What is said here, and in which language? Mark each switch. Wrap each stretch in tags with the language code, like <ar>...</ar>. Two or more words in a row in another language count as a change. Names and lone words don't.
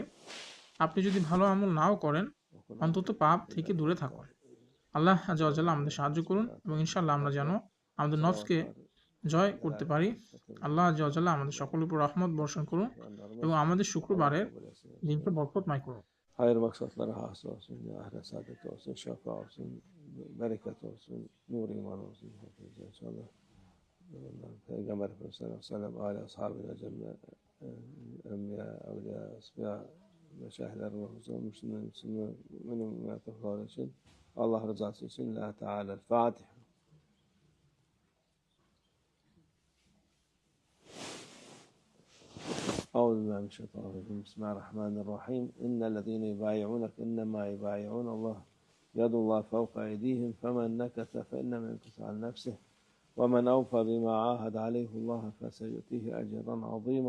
<bn>আপনি যদি ভালো আমল নাও করেন, অন্তত পাপ থেকে দূরে থাকুন। আল্লাহ আজ্জাওয়াজাল্লাহ আমাদের সাহায্য করুন এবং ইনশাল্লাহ আমরা যেন আমাদের নফসকে জয় করতে পারি। আল্লাহ আজ্জাওয়াজাল্লাহ আমাদের সকলের উপর রহমত বর্ষণ করুন এবং আমাদের শুক্রবারের দিনকে বরকতময় করুন।</bn> <tr>خير مقصدları hasıl olsun, ahiret saadet olsun, şefa olsun, bereket olsun, nur iman olsun. İnşallah. Peygamber Efendimiz</tr> <ar>صلى الله عليه وسلم,</ar> <tr>aile ashabıyla cemle, enbiya, evliya, asfiya, meşayihler ve huzur, Müslüman, münafıklar için, Allah rızası için, La Teala, Fatiha.</tr> <ar>أعوذ بالله من الشيطان الرجيم. بسم الله الرحمن الرحيم. إن الذين يبايعونك إنما يبايعون الله يد الله فوق أيديهم فمن نكث فإنما ينكث عن نفسه ومن أوفى بما عاهد عليه الله فسيؤتيه أجرا عظيما.</ar>